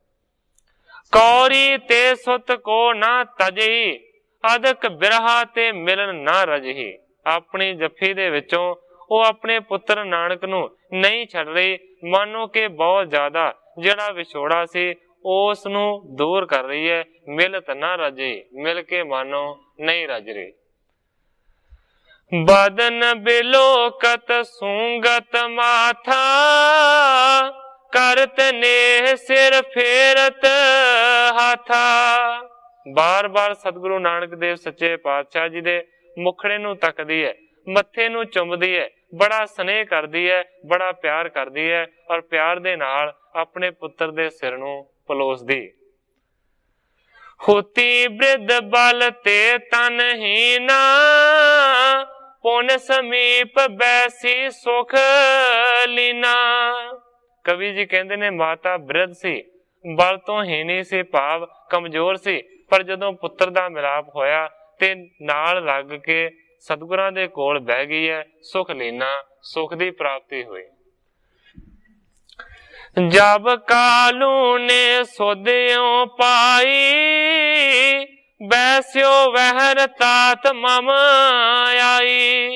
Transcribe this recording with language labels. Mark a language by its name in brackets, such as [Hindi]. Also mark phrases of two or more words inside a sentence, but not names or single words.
[Braj] कौरी ते सुत को ना तजही, अदक बिरहा ते मिलन ना रजही। [Punjabi] ਆਪਣੀ ਜੱਫੀ ਦੇ ਵਿਚੋਂ ਵੋ ਆਪਣੇ ਪੁੱਤਰ ਨਾਨਕ ਨੂੰ ਨਹੀਂ ਛੱਡ ਰਹੀ, ਮਾਨੋ ਕੇ ਬਹੁਤ ਜ਼ਿਆਦਾ ਜਿਹੜਾ ਵਿਛੋੜਾ ਸੀ ਉਸ ਨੂੰ ਦੂਰ ਕਰ ਰਹੀ ਹੈ। ਮਿਲਤ ਨਾ ਰਜੇ, ਮਿਲ ਕੇ ਮਾਨੋ ਨਹੀਂ ਰੱਜ ਰਹੀ। [Braj] बदन बिलोकत सूंगत माथा, करत नेह सिर फेरत हाथा। [Punjabi] ਬਾਰ ਬਾਰ ਸਤਿਗੁਰੂ ਨਾਨਕ ਦੇਵ ਸੱਚੇ ਪਾਤਸ਼ਾਹ ਜੀ ਦੇ ਮੁਖੜੇ ਨੂੰ ਤੱਕਦੀ ਹੈ, ਮੱਥੇ ਨੂੰ ਚੁੰਮਦੀ ਹੈ, ਬੜਾ ਸਨੇਹ ਕਰਦੀ ਹੈ, ਬੜਾ ਪਿਆਰ ਕਰਦੀ ਹੈ ਔਰ ਪਿਆਰ ਦੇ ਨਾਲ ਆਪਣੇ ਪੁੱਤਰ ਦੇ ਸਿਰ ਨੂੰ ਪਲੋਸਦੀ। [Braj] होती बृद्ध बल ते तनहीना, पुन समीप बैसी सुख लीना। [Punjabi] ਕਵੀ ਜੀ ਕਹਤੇ ਨੇ ਮਾਤਾ ਬਿਰਧ ਸੀ, ਬਲ ਤੋ ਹੀਣੀ ਸੀ, ਭਾਵ ਕਮਜ਼ੋਰ ਸੀ, ਪਰ ਜਦੋਂ ਪੁੱਤਰ ਦਾ ਮਿਲਾਪ ਹੋਇਆ ਤੇ ਨਾਲ ਲੱਗ ਕੇ ਸਤਿਗੁਰਾਂ ਦੇ ਕੋਲ ਬਹਿ ਗਈ ਹੈ, ਸੁਖ ਲੀਨਾ, ਸੁਖ ਦੀ ਪ੍ਰਾਪਤੀ ਹੋਈ। [Braj] जब कालू ने सोध्यो पाई, बैस्यो वहर तात मम आई।